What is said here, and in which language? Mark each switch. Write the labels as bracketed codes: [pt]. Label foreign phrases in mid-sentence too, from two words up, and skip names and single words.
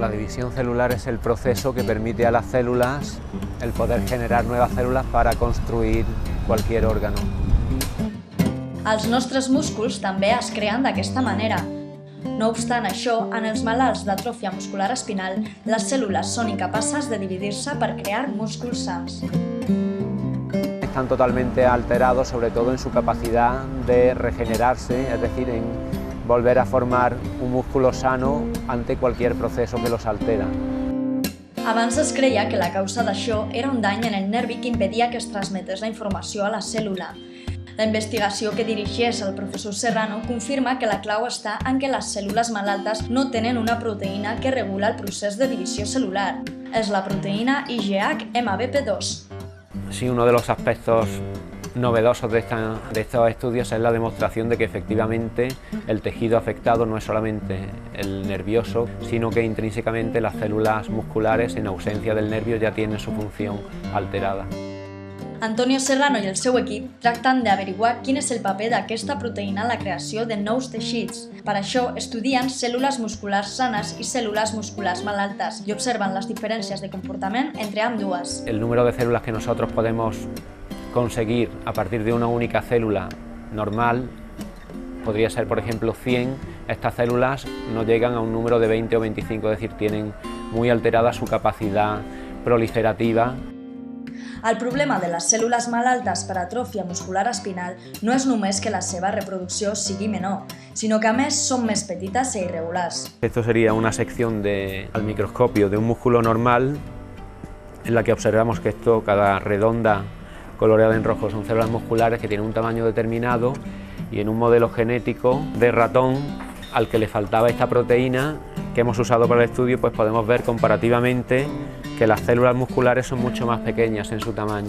[es] división celular es el proceso que permite a las células el poder generar nuevas células para construir cualquier órgano. [ca] Els nostres músculs també es creen d'aquesta manera. No obstant això, en els malalts d'atròfia muscular espinal, les cèl·lules són incapaces de dividir-se per crear músculs sans. [es] Están totalmente alterados, sobre todo en su capacidad de regenerarse, es decir, en volver a formar un músculo sano ante cualquier proceso que los altera. [ca] Abans es creia que la causa d'això era un dany en el nervi que impedia que es transmetés la informació a la cèl·lula. La investigació que dirigeix el professor Serrano confirma que la clau està en que les cèl·lules malaltes no tenen una proteïna que regula el procés de divisió celular. És la proteïna IgH-MBP2. [es] Sí, uno de los aspectos novedosos de estos estudios es la demostración de que efectivamente el tejido afectado no es solamente el nervioso, sino que intrínsecamente las células musculares, en ausencia del nervio, ya tienen su función alterada. [ca] Antonio Serrano i el seu equip tracten d'averiguar quin és el paper d'aquesta proteïna en la creació de nous teixits. Per això estudien cèl·lules musculars sanes i cèl·lules musculars malaltes i observen les diferències de comportament entre ambdues. [es] El número de células que nosotros podemos conseguir a partir de una única célula normal podría ser, por ejemplo, 100. Estas células no llegan a un número de 20 o 25, es decir, tienen muy alterada su capacidad proliferativa. [ca] El problema de les cèl·lules malaltes per atròfia muscular espinal no és només que la seva reproducció sigui menor, sinó que a més són més petites e irregulars. [es] Esto sería una sección al microscopio de un músculo normal en la que observamos que cada redonda coloreada en rojo son células musculares que tienen un tamaño determinado, y en un modelo genético de ratón al que le faltaba esta proteína que hemos usado para el estudio, pues podemos ver comparativamente que las células musculares son mucho más pequeñas en su tamaño.